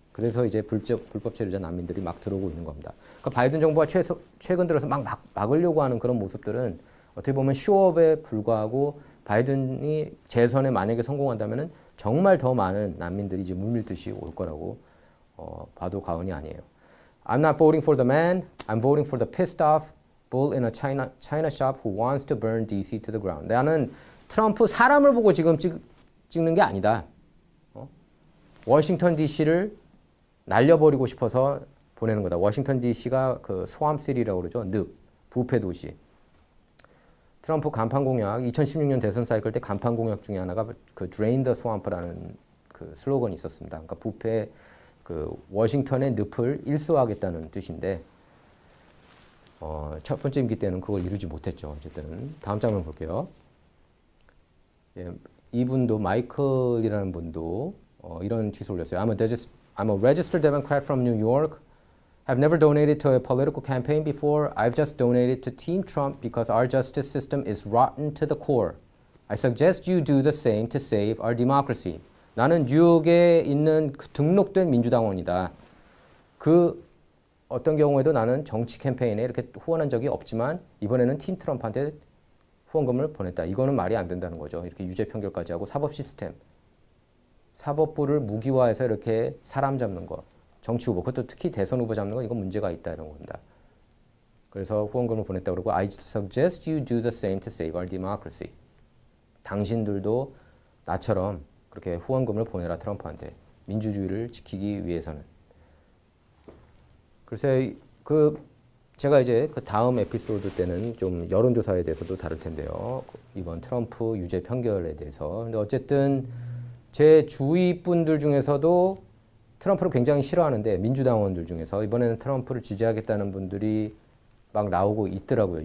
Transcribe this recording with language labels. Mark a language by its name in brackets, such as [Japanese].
[Korean] 그래서 이제 불법 체류자 난민들이 막 들어오고 있는 겁니다. 그러니까 바이든 정부가 최근 들어서 막으려고 하는 그런 모습들은 어떻게 보면 쇼업에 불과하고 바이든이 재선에 만약에 성공한다면은 정말 더 많은 난민들이 이제 물밀듯이 올 거라고 봐도 과언이 아니에요. [English] I'm not voting for the man. I'm voting for the pissed off bull in a China shop who wants to burn DC to the ground. [Korean] 나는 트럼프 사람을 보고 지금 찍는 게 아니다. 워싱턴 DC를 날려버리고 싶어서 보내는 거다. 워싱턴 DC가 그 스왑시티라고 그러죠. 부패 도시. 트럼프 간판 공약, 2016년 대선 사이클 때 간판 공약 중에 하나가 그 Drain the Swamp라는 그 슬로건이 있었습니다. 그러니까 부패 그 워싱턴의 늪을 일소하겠다는 뜻인데 첫 번째 임기 때는 그걸 이루지 못했죠. 어쨌든 다음 장면 볼게요. 예, 이분도 마이클이라는 분도 이런 트윗을 올렸어요. [English] I'm a registered Democrat from New York. I've never donated to a political campaign before. I've just donated to Team Trump because our justice system is rotten to the core. I suggest you do the same to save our democracy. [Korean] 나는 뉴욕에 있는 등록된 민주당원이다. 어떤 경우에도 나는 정치 캠페인에 이렇게 후원한 적이 없지만 이번에는 팀 트럼프한테 후원금을 보냈다. 이거는 말이 안 된다는 거죠. 이렇게 유죄 판결까지 하고 사법 시스템. 사법부를 무기화해서 이렇게 사람 잡는 거. 정치 후보, 그것도 특히 대선 후보 잡는 거 이건 문제가 있다 이런 겁니다. 그래서 후원금을 보냈다고 그러고 [English] I suggest you do the same to save our democracy. [Korean] 당신들도 나처럼 그렇게 후원금을 보내라 트럼프한테. 민주주의를 지키기 위해서는. 글쎄 제가 이제 그 다음 에피소드 때는 좀 여론조사에 대해서도 다룰 텐데요. 이번 트럼프 유죄 판결에 대해서. 근데 어쨌든 제 주위 분들 중에서도 트럼프를 굉장히 싫어하는데 민주당원들 중에서 이번에는 트럼프를 지지하겠다는 분들이 막 나오고 있더라고요.